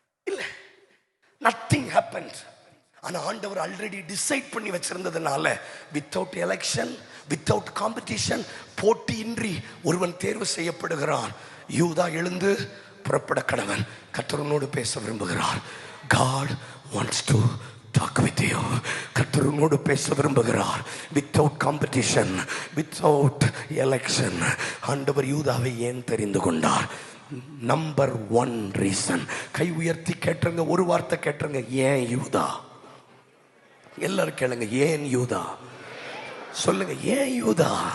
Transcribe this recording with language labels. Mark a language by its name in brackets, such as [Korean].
[Tamil] இல்ல. [English] Nothing happened. [Tamil] ஆனா ஆண்டவர் ஆல்ரெடி டிசைட் பண்ணி வச்சிருந்ததுனால [English] without election, without competition, [Tamil] போட்டியின்றி ஒருவன் தேர்வு செய்யப்படுகிறான். யூதா எழுந்து புறப்பட கடவன். கர்த்தரோடு பேச விரும்புகிறார். [English] God wants to talk with you. [Tamil] கர்த்தரோடு பேச விரும்புகிறார். [English] Without competition, without election. [Tamil] ஆண்டவர் யூதாவை ஏன் தெரிந்து கொண்டார்? [English] Number 1 reason. [Tamil] கை உயர்த்தி கேட்டுருங்க, ஒரு வார்த்தை கேட்டுருங்க, ஏன் யூதா? எல்லாரும் கேளுங்க, ஏன் யூதா? சொல்லுங்க, ஏன் யூதா?